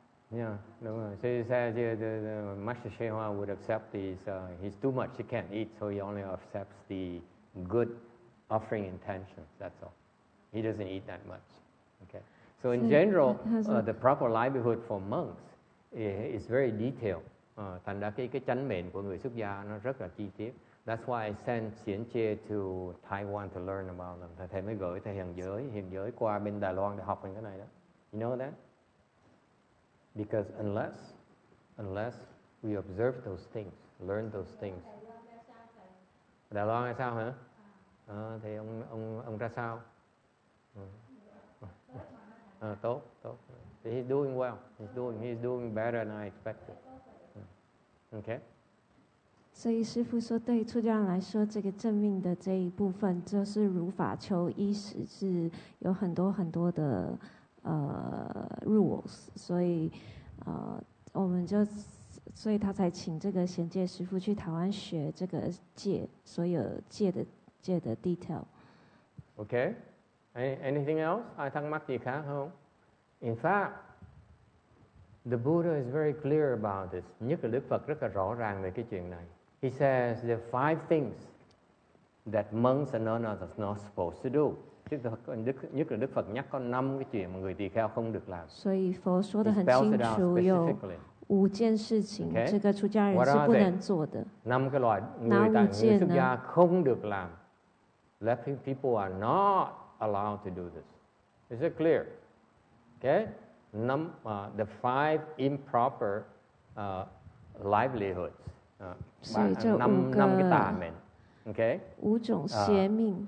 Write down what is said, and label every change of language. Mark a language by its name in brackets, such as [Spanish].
[English] Yeah, [Vietnamese] đúng rồi. [English] So he says the Master YongHua would accept these. He's too much, he can't eat, so he only accepts the good offering intentions. That's all. He doesn't eat that much. Okay. So in general, the proper livelihood for monks is very detailed. [Vietnamese] Thành ra cái chánh mệnh của người xuất gia nó rất là chi tiết. [English] That's why I sent Xiển Chie to Taiwan to learn about them. [Vietnamese] Thầy mới gửi thầy hiền giới qua bên Đài Loan để học về cái này đó. [English] You know that? Because unless we observe those things, learn those things. [Vietnamese] Đài Loan hay sao hả? Thì ông ra sao? [English] Tốt. He's doing well. He's doing better than I expected. Okay. [Chinese] 所以师父说，对出家人来说，这个正命的这一部分，就是如法求衣食，是有很多很多的rules， 所以我们所以他才請這個顯戒師父去台灣學這個戒，所有戒的 detail。 [English] Okay. Anything else? [Vietnamese] Ai thắc mắc gì khác không? [English] In fact, the Buddha is very clear about this. [Vietnamese] Nhất là Đức Phật rất là rõ ràng về cái chuyện này. [English] He says there are 5 things that monks and nuns are not supposed to do. [Vietnamese] Nhất là Đức Phật nhắc có 5 cái chuyện mà người tỳ kheo không được làm. [Chinese] 所以佛說得很清楚，有5件事情，這個出家人是不能做的。 [Vietnamese] 5 cái loại người xuất gia không được làm. [English] Left people are not allowed to do this. Is it clear? Okay. The 5 improper livelihoods. [Chinese] 所以這5 [Vietnamese] cái tà mệnh. Okay. [Chinese] 5種邪命。